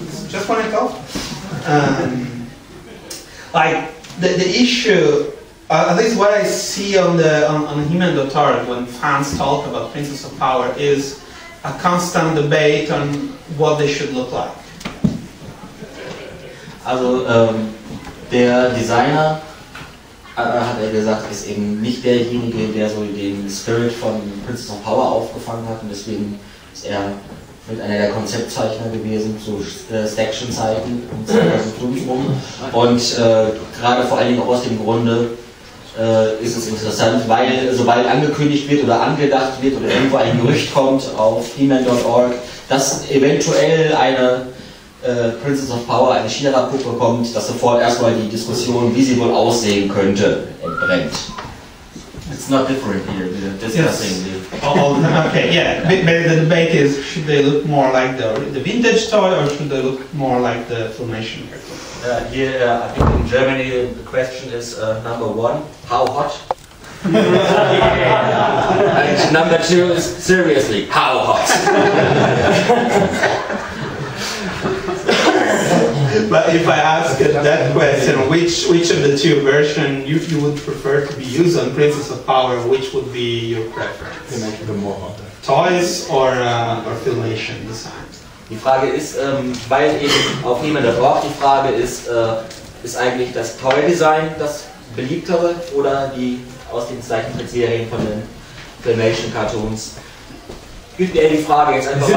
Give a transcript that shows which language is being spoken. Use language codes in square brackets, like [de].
[en] Just want to go. Like the issue, at least what I see on Human.org when fans talk about Princess of Power is a constant debate on what they should look like. [de] Also der Designer, hat er gesagt, ist eben nicht derjenige, der so den Spirit von Princess of Power aufgefangen hat, und deswegen ist er mit einer der Konzeptzeichner gewesen, zu Staction-Zeiten um 2005 rum. Und gerade vor allen Dingen auch aus dem Grunde ist es interessant, weil sobald angekündigt wird oder angedacht wird oder irgendwo ein Gerücht kommt auf He-Man.org, dass eventuell eine Princess of Power, eine She-Ra-Puppe kommt, dass sofort erstmal die Diskussion, wie sie wohl aussehen könnte, entbrennt. [en] It's not different here, we're discussing Okay, yeah, but the debate is, should they look more like the vintage toy or should they look more like the Filmation cartoon? Here, I think in Germany the question is number one, how hot? And number two is, seriously, how hot? But if I ask that question, which of the two versions you would prefer to be used on Princess of Power, which would be your preference? Toys or Filmation design? [de] Die Frage ist, weil eben auf He-Man.org die Frage ist eigentlich das Toy-Design das beliebtere oder die aus den Zeichentrickserien von den Filmation-Cartoons? Gibt er die Frage jetzt einfach mal?